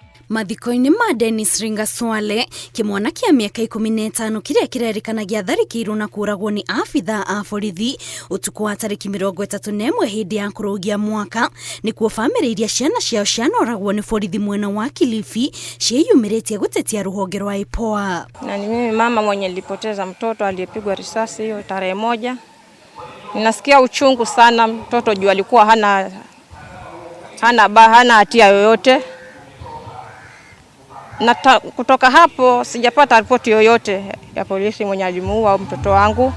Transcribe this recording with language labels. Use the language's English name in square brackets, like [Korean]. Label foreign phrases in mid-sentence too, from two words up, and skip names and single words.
[Kikuyu] Mathiko-inĩ ma Dennis Ringa Swale, kimwana kĩa mĩaka 15 kĩrĩa kĩrerĩkanagia tharĩkĩirwo na kũragwo nĩ abithaa a borithi ũtukũ wa tarĩki 31 hĩndĩ ya kũrũgia mwaka, nĩkuo bamĩrĩ iria ciana ciao cianoragwo nĩ borithi mwena wa Kilifi ciĩyumĩrĩtie gũtetia rũhonge rwa IPOA. [Swahili] Na ni mimi mama mwenye nilipoteza mtoto aliyepigwa risasi hiyo tarehe 1. Ninasikia uchungu sana, mtoto juu alikuwa hana hatia yoyote. Na kutoka hapo sijapata ripoti yoyote ya polisi mwenye alimuua mtoto wangu.